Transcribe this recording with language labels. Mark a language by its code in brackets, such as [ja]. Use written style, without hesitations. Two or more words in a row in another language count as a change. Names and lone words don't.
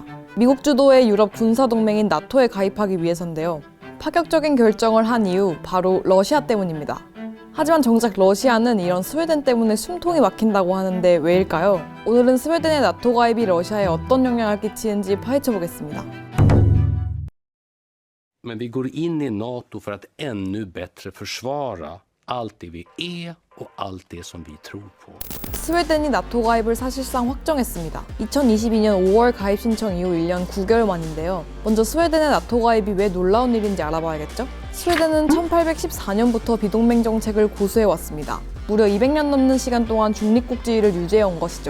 [ko] 미국 주도의 유럽 군사동맹인 나토에 가입하기 위해서인데요. 파격적인 결정을 한 이유 바로 러시아 때문입니다. 하지만 정작 러시아는 이런 스웨덴 때문에 숨통이 막힌다고 하는데 왜일까요? 오늘은 스웨덴의 나토 가입이 러시아에 어떤 영향을 끼치는지 파헤쳐 보겠습니다. [sv] Men vi går in i NATO för att ännu bättre försvara allt det vi är och allt det som vi tror på. [ko] 스웨덴이 나토 가입을 사실상 확정했습니다. 2022년 5월 가입 신청 이후 1년 9개월 만인데요. 먼저 스웨덴의 나토 가입이 왜 놀라운 일인지 알아봐야겠죠? 스웨덴은 1814년부터 비동맹 정책을 고수해왔습니다. 무려 200년 넘는 시간 동안 중립국 지위를 유지해온 것이죠.